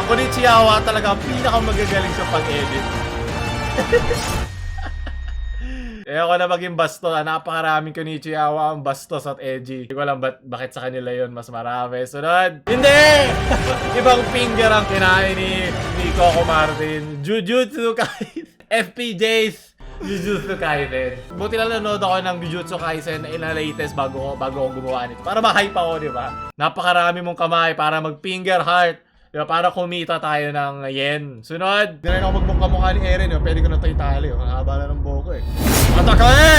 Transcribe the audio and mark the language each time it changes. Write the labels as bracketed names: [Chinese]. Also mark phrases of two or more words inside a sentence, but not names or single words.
[Filipino] Konichiwa talaga ang pinakamagagaling sa pag-edit. Kaya ako na maging bastos. Napakaraming Konichiwa ang bastos at edgy. Hindi ko alam bakit sa kanila yon mas marami. Sunod! Hindi! Ibang finger ang kinain ni Coco Martin. Jujutsu Kaisen. FPJs. Jujutsu Kaisen. Buti lang nanood ako ng Jujutsu Kaisen na latest bago ako gumawa nito. Para ma-hype ako, di ba? Napakarami mong kamay para mag- [English] finger heart. [Filipino] Diba? Para kumita tayo ng yen. Sunod! Hindi rin ako magmukha ni Eren. Pwede ko na ito itali. Ang haba na ng buhok eh. Ataka eh!